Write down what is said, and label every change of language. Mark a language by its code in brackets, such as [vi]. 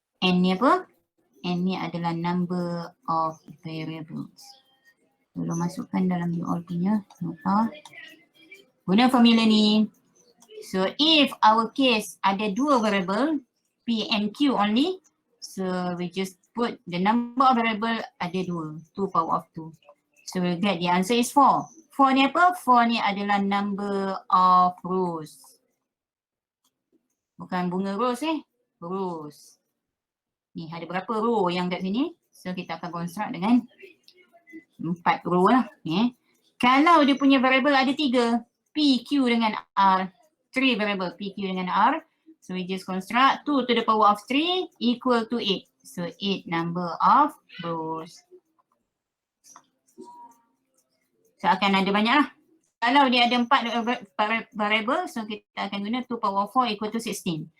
[ms] N ni apa? N ni adalah number of variables. Tolong masukkan dalam you all punya nota. Guna formula ni. [en] So if our case [ms] ada dua [en] variable, P and Q only, so we just put the number of variable ada dua, 2 power of 2. So we'll get the answer is 4. [ms] 4 ni apa? 4 ni adalah number of rows. Bukan bunga rose rose. Ni ada berapa row yang kat sini? So kita akan construct dengan 4 row lah. Kalau dia punya variable ada 3, P, Q dengan R. 3 variable P, Q dengan R. [en] So we just construct 2 to the power of 3 equal to 8. So 8 number of rows. [ms] So akan ada banyak lah. Kalau dia ada 4 variable, so kita akan guna 2 power 4 equal to 16.